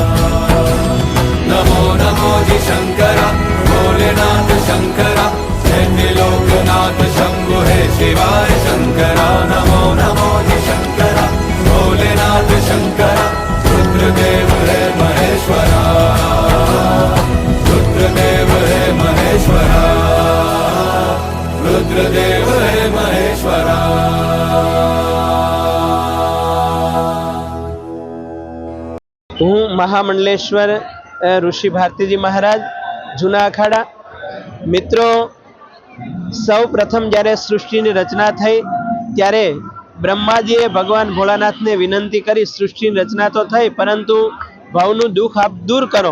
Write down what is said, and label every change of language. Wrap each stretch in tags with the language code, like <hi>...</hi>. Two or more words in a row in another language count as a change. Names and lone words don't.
<hi>नमो नमो जी शंकरा भोलेनाथ शंकरा जय त्रिलोकनाथ शंभु हे शिवाय शंकरा। नमो नमो जी शंकरा भोलेनाथ शंकरा रुद्रदेव हे महेश्वरा। रुद्रदेव हे महेश्वरा। रुद्रदेव हे महेश्वरा।</hi> <gu>હું મહામંડલેશ્વર ઋષિ ભારતીજી મહારાજ જૂના અખાડા. મિત્રો, સૌ પ્રથમ જ્યારે સૃષ્ટિની રચના થઈ ત્યારે બ્રહ્માજીએ ભગવાન ભોળાનાથને વિનંતી કરી સૃષ્ટિની રચના તો થઈ પરંતુ ભાવનું દુઃખ આપ દૂર કરો.</gu>